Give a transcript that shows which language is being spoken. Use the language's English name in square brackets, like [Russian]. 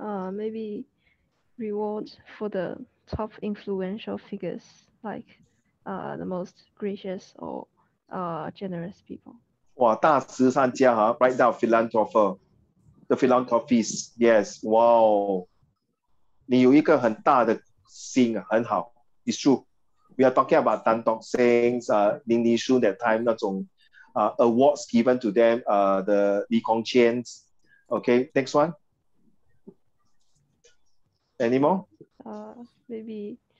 [English] Maybe rewards for the top influential figures, like the most gracious or generous people. [Chinese] 哇，大慈善家哈 [English] ，right now the philanthropist, yes, wow. [Chinese] 你有一个很大的心啊，很好 ， [English] it's true. We are talking about Tan Tock Seng, Lin Li Shun that time 那种awards given to them, the Lee Kong Chian's. Okay, next one. Any more? Maybe.